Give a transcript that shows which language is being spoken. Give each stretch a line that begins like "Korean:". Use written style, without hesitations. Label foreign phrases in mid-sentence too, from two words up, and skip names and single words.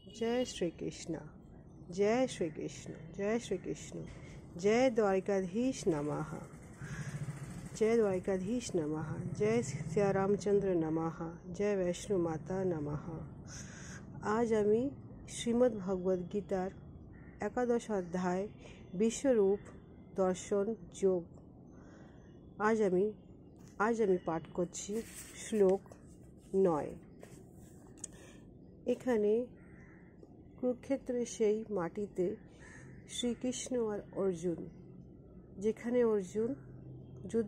Hindi: जय श्री कृष्ण, जय श्री कृष्ण, जय श्री कृष्ण। जय द्वारिकाधीश नमः, जय द्वारिकाधीश नमः। जय सिया रामचंद्र नमः, जय वैष्णो माता नमः।
Bangla: आज আমি শ্রীমদ্ ভগবদ গীতার একাদশ অধ্যায় বিশ্বরূপ দর্শন যোগ আজ আমি পাঠ করছি শ্লোক 9। এখানে কুরুক্ষেত্রের সেই মাটিতে শ্রীকৃষ্ণ আর অর্জুন, যেখানে অর্জুন যুদ্ধ